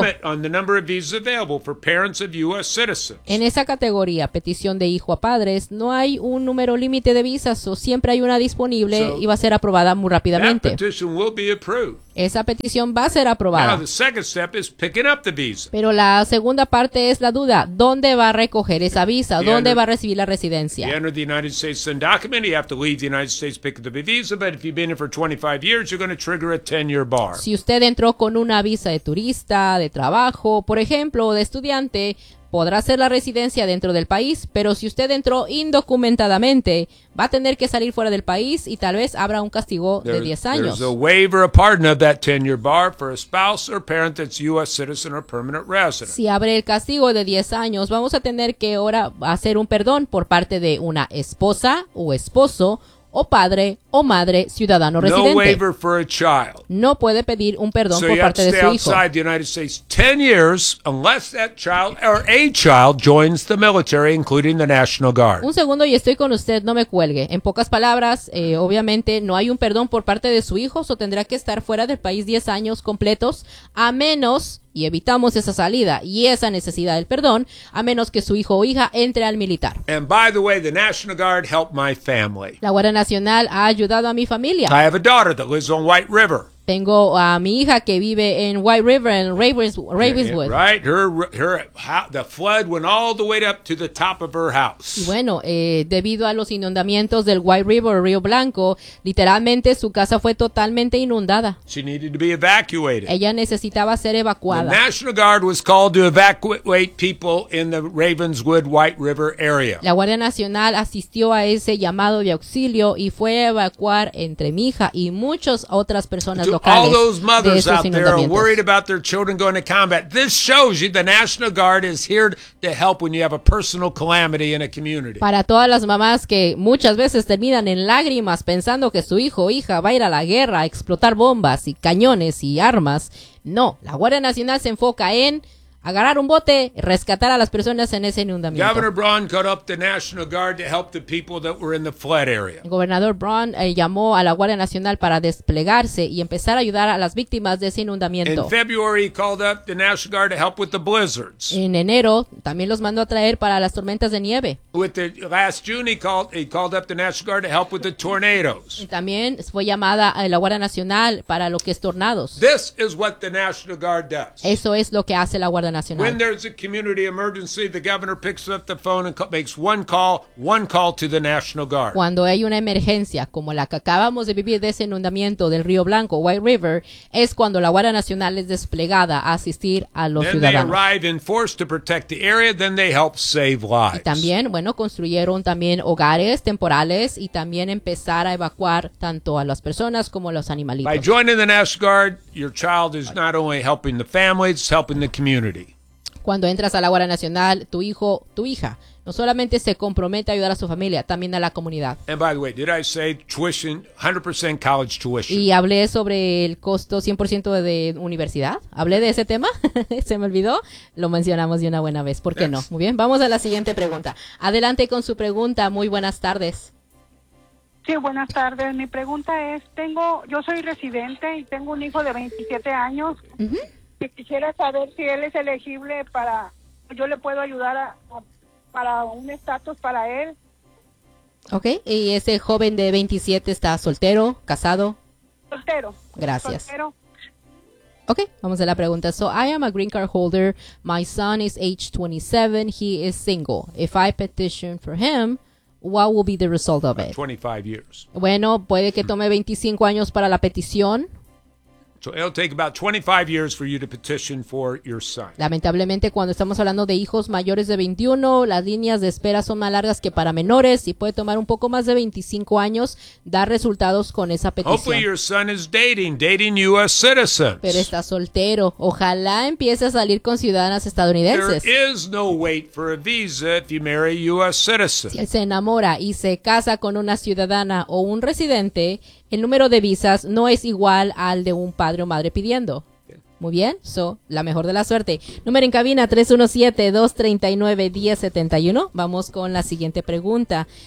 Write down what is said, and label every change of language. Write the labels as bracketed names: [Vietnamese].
[English] There's no limit on the number of visas available for parents of U.S. citizens. [Spanish] En esa categoría, petición de hijo a padres, no hay un número límite de visas, o siempre hay una disponible y va a ser aprobada muy rápidamente. [English] That petition will be approved. [Spanish] Esa petición va a ser aprobada. [English] Now, the second step is picking up the visa. [Spanish] Pero la segunda parte es la duda. ¿Dónde va a recoger esa visa? ¿Dónde va a recibir la residencia? [English] If you enter the United States undocumented, you have to leave the United States to pick up the visa. But if you've been here for 25 years, you're going to trigger a 10-year bar. [Spanish] Si usted entró con una visa de turista, de trabajo, por ejemplo, de estudiante, podrá hacer la residencia dentro del país, pero si usted entró indocumentadamente, va a tener que salir fuera del país y tal vez habrá un castigo de 10 años. [English] There's a waiver, a pardon of that 10-year bar for a spouse or parent that's U.S. citizen or permanent resident. [Spanish] Si abre el castigo de 10 años, vamos a tener que ahora hacer un perdón por parte de una esposa o esposo o padre o madre ciudadano residente. [English] No waiver for a child. [Spanish] No puede pedir un perdón por parte de su hijo. [English] So you have to stay outside the United States 10 years unless that child or a child joins the military, including the National Guard. [Spanish] Un segundo y estoy con usted, no me cuelgue. En pocas palabras, obviamente no hay un perdón por parte de su hijo, o tendrá que estar fuera del país 10 años completos, a menos, y evitamos esa salida y esa necesidad del perdón, a menos que su hijo o hija entre al militar. [English] And by the way, the National Guard helped my family. [Spanish] La Guardia Nacional ha ayudado a mi familia. [English] I have a daughter that lives on White River. [Spanish] Tengo a mi hija que vive en White River en Ravenswood. [English] Yeah, right, the flood went all the way up to the top of her house. [Spanish] Bueno, debido a los inundamientos del White River, Río Blanco, literalmente su casa fue totalmente inundada. [English] She needed to be evacuated. [Spanish] Ella necesitaba ser evacuada. [English] The National Guard was called to evacuate people in the Ravenswood White River area. [Spanish] La Guardia Nacional asistió a ese llamado de auxilio y fue a evacuar entre mi hija y muchas otras personas. [English] All those mothers out there are worried about their children going to combat. This shows you the National Guard is here to help when you have a personal calamity in a community. [Spanish] Para todas las mamás que muchas veces terminan en lágrimas pensando que su hijo o hija va a ir a la guerra a explotar bombas y cañones y armas, no, la Guardia Nacional se enfoca en agarrar un bote y rescatar a las personas en ese inundamiento. [English] Governor Braun called up the National Guard to help the people that were in the flood area. [Spanish] El gobernador Braun llamó a la Guardia Nacional para desplegarse y empezar a ayudar a las víctimas de ese inundamiento. [English] In February, he called up the National Guard to help with the blizzards. [Spanish] En enero, también los mandó a traer para las tormentas de nieve. [English] With the last June, he called up the National Guard to help with the tornadoes. [Spanish] Y también fue llamada a la Guardia Nacional para lo que es tornados. [English] This is what the National Guard does. [Spanish] Eso es lo que hace la Guardia. [English] When there's a community emergency, the governor picks up the phone and makes one call to the National Guard. [Spanish] Cuando hay una emergencia, como la que acabamos de vivir de ese inundamiento del Río Blanco, White River, es cuando la Guardia Nacional es desplegada a asistir a los [English] then [Spanish] ciudadanos. [English] They arrive in force to protect the area, then they help save lives. [Spanish] Y también, bueno, construyeron también hogares temporales y también empezar a evacuar tanto a las personas como a los animalitos. [English] By joining the National Guard, your child is not only helping the family, it's helping the community. [Spanish] Cuando entras a la Guardia Nacional, tu hijo, tu hija, no solamente se compromete a ayudar a su familia, también a la comunidad. [English] And by the way, did I say tuition, 100% college tuition? [Spanish] Y hablé sobre el costo 100% de universidad. ¿Hablé de ese tema? Se me olvidó. Lo mencionamos de una buena vez. ¿Por qué no? Muy bien, vamos a la siguiente pregunta. Adelante con su pregunta. Muy buenas tardes. Sí, buenas tardes. Mi pregunta es, yo soy residente y tengo un hijo de 27 años. Ajá. Uh-huh. Y quisiera saber si él es elegible para, yo le puedo ayudar para un estatus para él. Okay, ¿y ese joven de 27 está soltero, casado? Soltero. Gracias. Soltero. Okay, vamos a la pregunta. [English] So I am a green card holder. My son is age 27. He is single. If I petition for him, what will be the result of it? 25 years. [Spanish] Bueno, puede que tome 25 años para la petición. [English] So it'll take about 25 years for you to petition for your son. [Spanish] Lamentablemente, cuando estamos hablando de hijos mayores de 21, las líneas de espera son más largas que para menores y puede tomar un poco más de 25 años dar resultados con esa petición. [English] Hopefully your son is dating U.S. citizens. [Spanish] Pero está soltero. Ojalá empiece a salir con ciudadanas estadounidenses. [English] There is no wait for a visa if you marry a U.S. citizen. [Spanish] Si él se enamora y se casa con una ciudadana o un residente, el número de visas no es igual al de un padre o madre pidiendo. Muy bien, so, la mejor de la suerte. Número en cabina 317-239-1071. Vamos con la siguiente pregunta.